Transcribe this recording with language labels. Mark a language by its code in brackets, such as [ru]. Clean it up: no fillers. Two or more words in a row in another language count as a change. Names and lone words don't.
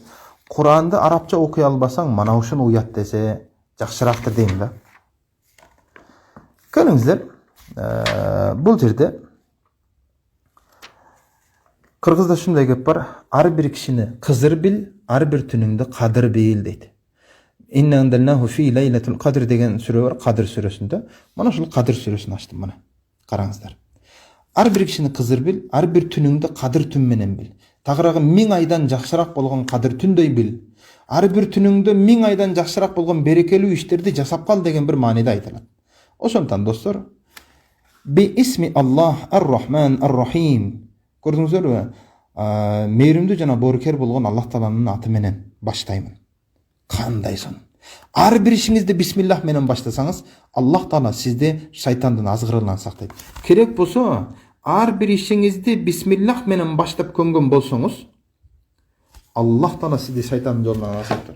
[ky] Куранды арабча окуй албасаң, мана ушуну уят десе жакшыраактыр дейм да. Көрүңүздөр, бул жерде кыргызда ушундай кеп бар. Ар бир кишини кызыр бил, ар бир түнүңдү кадыр бил дейт. [ar] إنا أنزلناه في ليلة القدر [ky] деген сүрө бар, Кадыр сүрөсүндө. Мана ушул Кадыр сүрөсүн ачтым мына. Караңыздар. Ар бир кишини кызыр бил, ар бир түнүңдү кадыр түн менен бил. Тагыраагы 1000 айдан жакшыраак болгон кадыр түндөй бил. Ар бир түнүңдө 1000 айдан жакшыраак болгон берекелүү иштерди жасап кал деген бир мааниде айтылат. Ошондон достор, [ar] بسم الله الرحمن الرحيم. [ky] Көрдүңүздөрбү? Мээримдүү жана боорукер болгон Аллах Тааланын аты менен баштаймын. Кандай сонун. Ар бир ишиңизди бисмиллах менен баштасаңыз, Аллах Таала сизди шайтандын азгырынан сактайт. Керек болсо, ар бир ишиңизди бисмиллах менен баштап көнгөн болсоңуз, Аллах Таала сизди шайтандын жолунан сактайт.